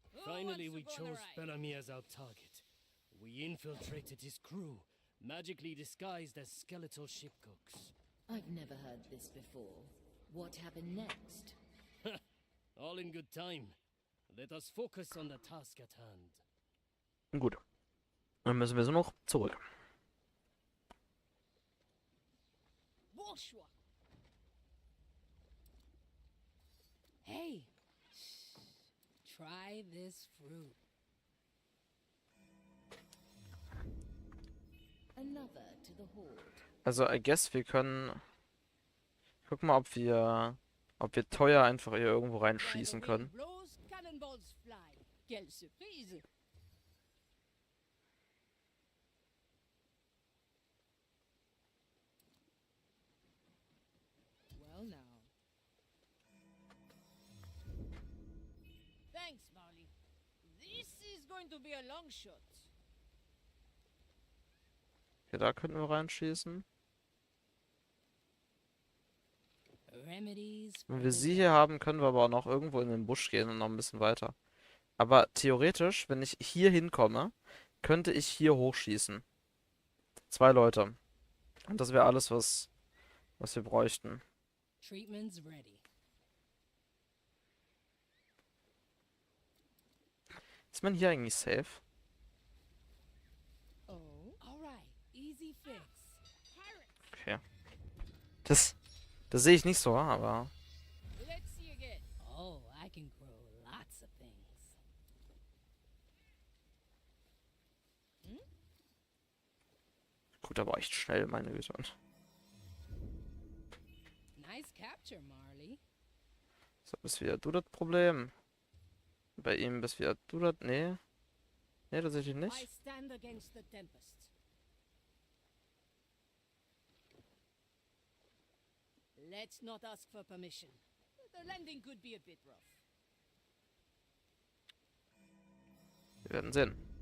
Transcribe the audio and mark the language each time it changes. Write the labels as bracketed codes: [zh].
[en] Finally, we chose Bellamy as our target. We infiltrated his crew, magically disguised as skeletal ship cooks. I've never heard this before. What happened next? All in good time. Let us focus on the task at hand. [de] Gut. Dann müssen wir so noch zurück. [fr] Bonsoir. [en] Hey, try this fruit. Another to the horde. [de] Also, [en] I guess [de] wir können... Guck mal, ob wir teuer einfach hier irgendwo reinschießen können. [en] Blows, cannonballs fly. [fr] Quelle surprise! [en] Well now. Thanks, Marley. This is going to be a long shot. [de] Okay, da könnten wir reinschießen. [en] Remedies. [de] Wenn wir sie hier haben, können wir aber auch noch irgendwo in den Busch gehen und noch ein bisschen weiter. Aber theoretisch, wenn ich hier hinkomme, könnte ich hier hochschießen. 2 Leute. Und das wäre alles, was wir bräuchten. [en] Treatment's ready. [de] Ist man hier eigentlich safe? [en] Oh, alright. Easy fix. Okay. [de] Das sehe ich nicht so, aber... [en] Let's see again. Oh, I can grow lots of things. [de] Gut, aber echt schnell, meine Güte. [en] Nice capture, Marley. [de] So, bist wieder du das Problem. Bei ihm bist wieder du das... Nee. Nee, tatsächlich [en] I [de] nicht. [en] stand against the tempest. Let's not ask for permission. The landing could be a bit rough. [de] Wir werden sehen.